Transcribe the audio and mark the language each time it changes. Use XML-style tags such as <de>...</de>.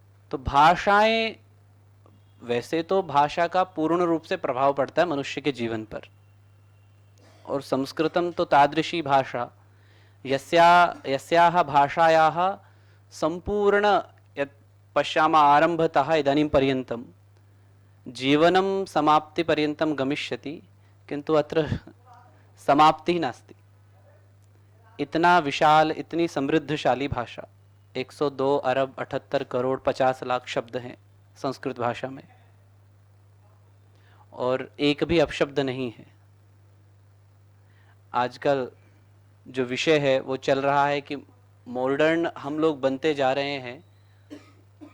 <hi>तो भाषाएं, वैसे तो भाषा का पूर्ण रूप से प्रभाव पड़ता है मनुष्य के जीवन पर, और संस्कृतम तो</hi> <sa>तादृशी भाषा यस्याः भाषायाः संपूर्ण पश्यामः आरम्भतः इदानीं पर्यन्तं जीवनं समाप्तिपर्यन्तं गमिष्यति, किन्तु अत्र समाप्तिः नास्ति।</sa> <hi>इतना विशाल, इतनी समृद्धशाली भाषा, 102 अरब 78 करोड़ 50 लाख शब्द हैं संस्कृत भाषा में, और एक भी अपशब्द नहीं है। आजकल जो विषय है वो चल रहा है कि मॉडर्न हम लोग बनते जा रहे हैं।</hi>